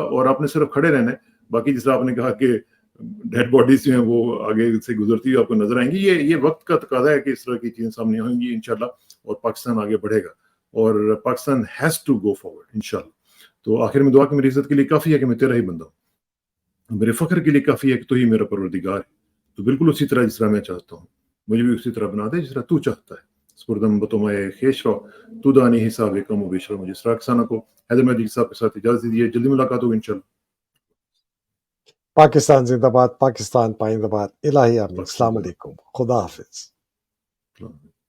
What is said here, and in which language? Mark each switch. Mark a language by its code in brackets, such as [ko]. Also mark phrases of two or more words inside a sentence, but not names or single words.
[ur] اور آپ نے صرف کھڑے رہنا ہے. باقی جس طرح آپ نے کہا کہ [en] dead bodies [ur] جو ہیں وہ آگے سے گزرتی ہوئی آپ کو نظر آئیں گی، یہ وقت کا تقاضا ہے کہ اس طرح کی چیزیں سامنے آئیں گی انشاءاللہ، اور پاکستان آگے بڑھے گا، اور پاکستان [en] has to go forward [ur] انشاءاللہ. تو آخر میں دعا کہ میری عزت کے لیے کافی ہے کہ میں تیرا ہی بندہ ہوں، میرے فخر کے لیے کافی ہے کہ تو ہی میرا پروردگار ہے. تو بالکل اسی طرح جس طرح میں چاہتا ہوں مجھے بھی اسی طرح بنا دے جس طرح تو چاہتا ہے. [fa] سپردم بتومائے خیش رو تو دانی حساب کم و بیش رو. [ur] مجھے اسرا کسانہ کو حیدر مجید صاحب کے ساتھ اجازت دیجیے. جلدی ملاقات ہوگی انشاءاللہ. پاکستان زندہ باد، پاکستان پائندہ باد. الہی آمین. السلام پاکستان علیکم. خدا حافظ.